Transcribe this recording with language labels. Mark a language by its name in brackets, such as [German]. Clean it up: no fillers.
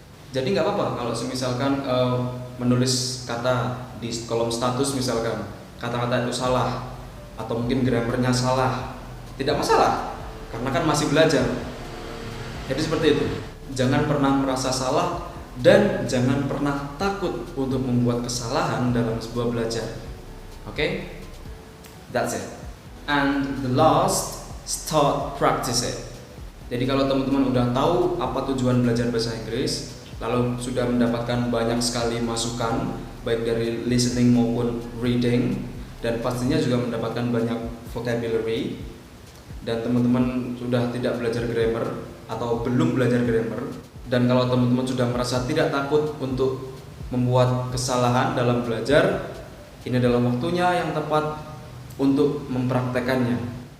[Indonesian] Jadi nggak apa-apa kalau misalkan menulis kata di kolom status, misalkan kata-kata itu salah atau mungkin grammarnya salah, tidak masalah karena kan masih belajar. Jadi seperti itu, jangan pernah merasa salah dan jangan pernah takut untuk membuat kesalahan dalam sebuah belajar. [English] Oke? That's it. And the last, start practice it. [Indonesian] Jadi kalau teman-teman udah tahu apa tujuan belajar bahasa Inggris, lalu sudah mendapatkan banyak sekali masukan baik dari listening maupun reading, dan pastinya juga mendapatkan banyak vocabulary, dan teman-teman sudah tidak belajar grammar atau belum belajar grammar, dan kalau teman-teman sudah merasa tidak takut untuk membuat kesalahan dalam belajar, ini adalah waktunya yang tepat untuk mempraktekannya.